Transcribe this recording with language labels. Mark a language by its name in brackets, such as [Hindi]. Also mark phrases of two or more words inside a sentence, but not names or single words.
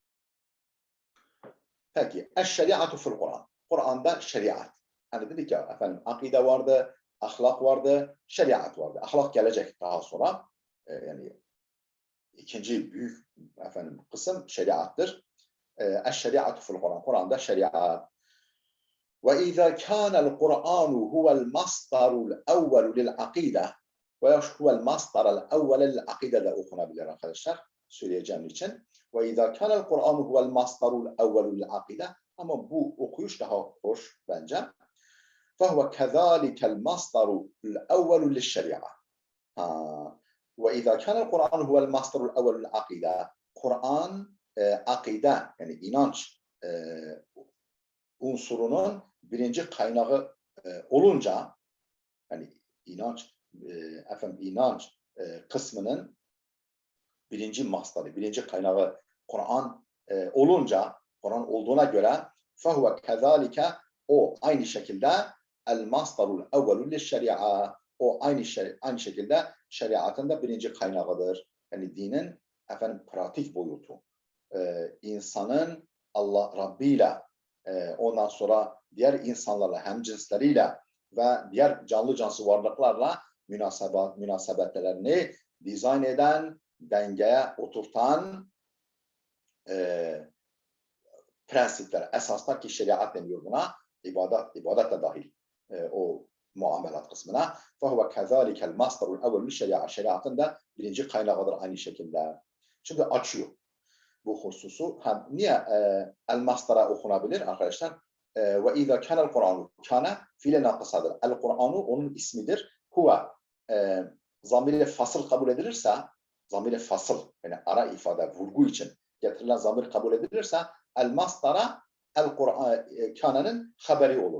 [Arabic] Peki, الشريعة في القرآن. [Turkish] Kur'an'da şeriat. Hani dedik ya akide vardı, ahlak vardı, şeriat vardı. Ahlak gelecek daha sonra. Yani ikinci büyük kısım şeriattır. [Arabic] الشريعة في القرآن. [Turkish] Kur'an'da şeriat. [Arabic] وإذا كان القرآن هو المصدر الأول للعقيدة وهو المصدر الأول للعقيدة [Turkish] da okunabilir arkadaşlar söyleyeceğim için. [Arabic] وإذا كان القرآن هو المصدر الأول للعقيدة [Turkish] ama bu okuyuş daha hoş bence. [Arabic] فهو كذلك المصدر الأول للشريعة. وإذا كان القرآن هو المصدر الأول للعقيدة [Turkish] Kur'an akide yani inanç unsurunun birinci kaynağı olunca yani inanç kısmının birinci mastarı, birinci kaynağı Kur'an olunca Kur'an olduğuna göre [Arabic] فَهُوَ كَذَٰلِكَ [Turkish] o aynı şekilde [Arabic] المصدر الأول للشريعة [Turkish] o aynı şekilde şeriatın da birinci kaynağıdır. Yani dinin pratik boyutu. İnsanın Allah Rabbiyle ondan sonra diğer insanlarla, hemcinsleriyle ve diğer canlı cansız varlıklarla münasebetlerini dizayn eden, dengeye oturtan prensipler, esaslar ki şeriat deniyor buna. İbadet de dahil o muamelat kısmına. [Arabic] فَهُوَ كَذَٰلِكَ الْمَصْدَرُ الْاَوَّلُ şeriat. [Turkish] Şeriatın da birinci kaynağıdır aynı şekilde. Şimdi açıyor bu hususu. Niye el-masdara okunabilir arkadaşlar? [Arabic] وإذا كان القرآن [Turkish] kâne fiile nakısadır. El-Kur'anu onun ismidir. Huve zamir-i fasıl kabul edilirse, zamir-i fasıl yani ara ifade, vurgu için getirilen zamir kabul edilirse [Arabic] المصدر القرآن [Turkish] kânenin haberi olur.